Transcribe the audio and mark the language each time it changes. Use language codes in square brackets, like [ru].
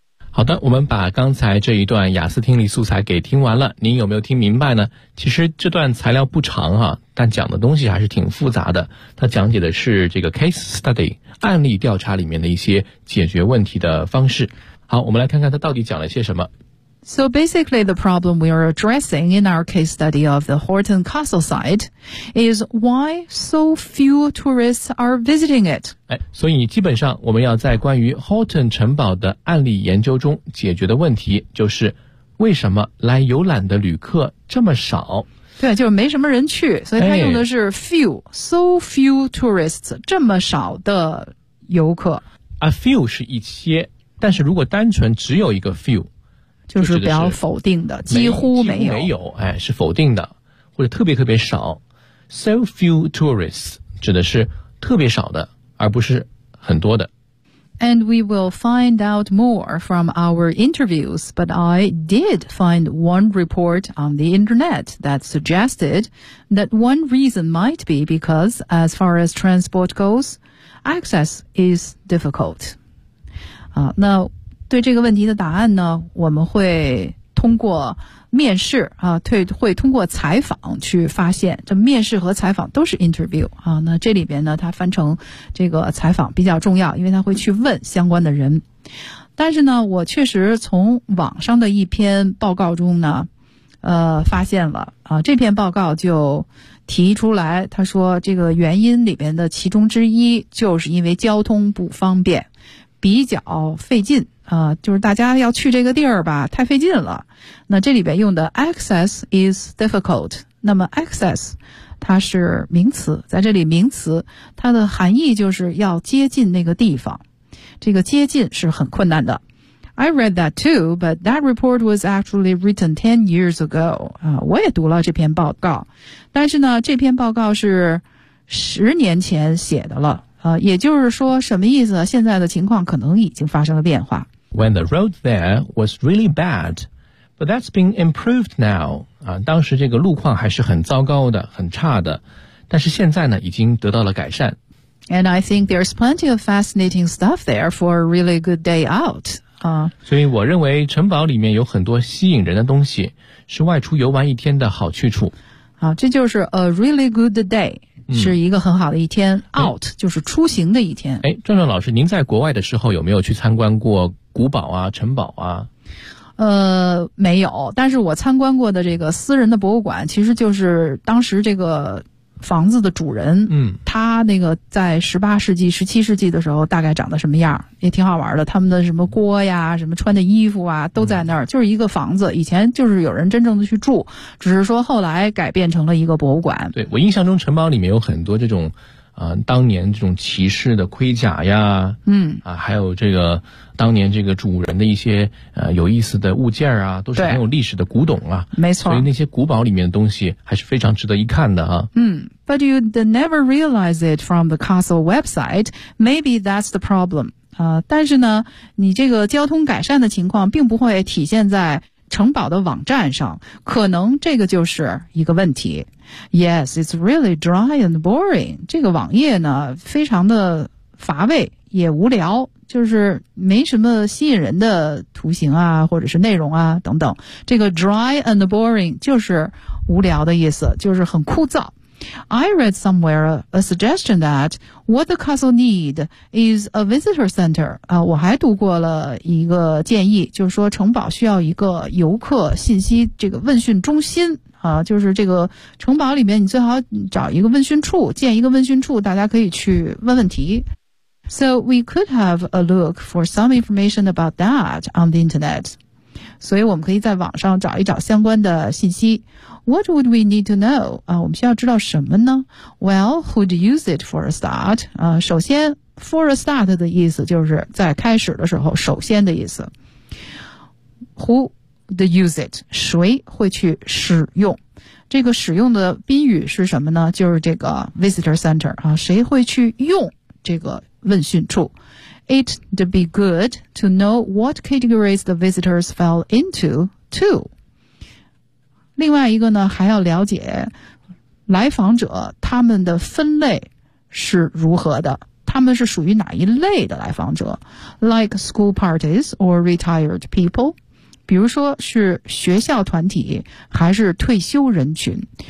[zh] 好的，我们把刚才这一段雅思听力素材给听完了，您有没有听明白呢？其实这段材料不长啊，但讲的东西还是挺复杂的。它讲解的是这个 case study 案例调查里面的一些解决问题的方式。好，我们来看看它到底讲了些什么。 [en] So basically, the problem we are addressing in our case study of the Horton Castle site is why so few tourists are visiting it. [zh] 所以基本上我们要在关于 Horton 城堡的案例研究中解决的问题就是为什么来游览的旅客这么少。对，就是没什么人去，所以他用的是 few, [en] so few tourists, [zh] 这么少的游客。 A few 是一些，但是如果单纯只有一个 few, 就是比较否定的，几乎没有。几乎没有，哎，是否定的，或者特别特别少。 [en] So few tourists [zh] 指的是特别少的，而不是很多的。 [en] And we will find out more from our interviews, but I did find one report on the internet that suggested that one reason might be because, as far as transport goes, access is difficult. [zh] 那对这个问题的答案呢，我们会通过面试啊，会通过采访去发现。这面试和采访都是 interview 啊。那这里边呢，它翻成这个采访比较重要，因为它会去问相关的人。但是呢，我确实从网上的一篇报告中呢，发现了啊，这篇报告就提出来，他说这个原因里边的其中之一就是因为交通不方便，比较费劲。就是大家要去这个地儿吧，太费劲了。那这里边用的 [en] access is difficult。 [zh] 那么 access 它是名词，在这里名词它的含义就是要接近那个地方。这个接近是很困难的。 [en] I read that too, but that report was actually written 10 years ago. [zh] 我也读了这篇报告。但是呢，这篇报告是十年前写的了。也就是说什么意思，现在的情况可能已经发生了变化。 [en] When the road there was really bad, but that's been improved now. [zh] 当时这个路况还是很糟糕的，很差的，但是现在呢已经得到了改善。 [en] And I think there's plenty of fascinating stuff there for a really good day out. [zh] 所以我认为城堡里面有很多吸引人的东西，是外出游玩一天的好去处。这就是 [en] a really good day. [zh] 是一个很好的一天、out 就是出行的一天。壮壮老师，您在国外的时候有没有去参观过古堡啊、城堡啊？没有，但是我参观过的这个私人的博物馆，其实就是当时这个房子的主人，他那个在18世纪、17世纪的时候大概长得什么样，也挺好玩的。他们的什么锅呀、什么穿的衣服啊，都在那儿、就是一个房子，以前就是有人真正的去住，只是说后来改变成了一个博物馆。对，我印象中城堡里面有很多这种当年这种骑士的盔甲呀，还有这个当年这个主人的一些有意思的物件啊，都是很有历史的古董啊，没错。所以那些古堡里面的东西还是非常值得一看的啊。 [en] But you'd never realize it from the castle website. Maybe that's the problem. [zh] 但是呢，你这个交通改善的情况并不会体现在城堡的网站上，可能这个就是一个问题。 [en] Yes, it's really dry and boring. [zh] 这个网页呢，非常的乏味，也无聊，就是没什么吸引人的图形啊，或者是内容啊，等等。这个 dry and boring 就是无聊的意思，就是很枯燥。 [en] I read somewhere a suggestion that what the castle need is a visitor center. [zh] 我还读过了一个建议，就是说城堡需要一个游客信息这个问讯中心。就是这个城堡里面你最好找一个问讯处，建一个问讯处，大家可以去问问题。 [en] So we could have a look for some information about that on the internet. [zh] 所以我们可以在网上找一找相关的信息。 [en] What would we need to know? [zh] 我们需要知道什么呢？ [en] Well, who'd use it for a start? [zh] 首先 for a start 的意思就是在开始的时候，首先的意思。 [en] Who'd use it? [zh] 谁会去使用？这个使用的宾语是什么呢？就是这个 visitor center, 谁会去用这个问讯处。 [en] It'd be good to know what categories the visitors fell into, too. [zh] 另外一个呢，还要了解来访者他们的分类是如何的，他们是属于哪一类的来访者 ， [en] like school parties or retired people， [zh] 比如说是学校团体还是退休人群。